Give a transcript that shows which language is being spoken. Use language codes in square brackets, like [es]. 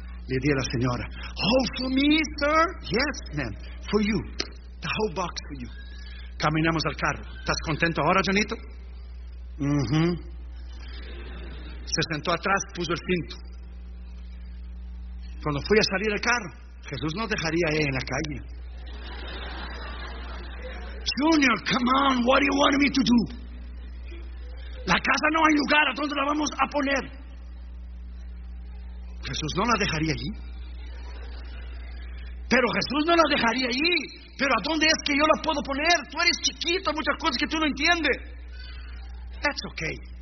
[es] Le di a la señora. [en] Oh, for me, sir. Yes, ma'am. For you. The whole box for you. [es] Caminamos al carro. ¿Estás contento ahora, Junito? Mm-hmm. Se sentó atrás, puso el cinto. Cuando fui a salir del carro, Jesús no dejaría a él en la calle. [en] Junior, come on, what do you want me to do? [es] La casa no hay lugar, ¿a dónde la vamos a poner? Jesús no la dejaría allí. Pero Jesús no la dejaría allí. Pero ¿a dónde es que yo la puedo poner? Tú eres chiquito, muchas cosas que tú no entiendes. [en] That's okay.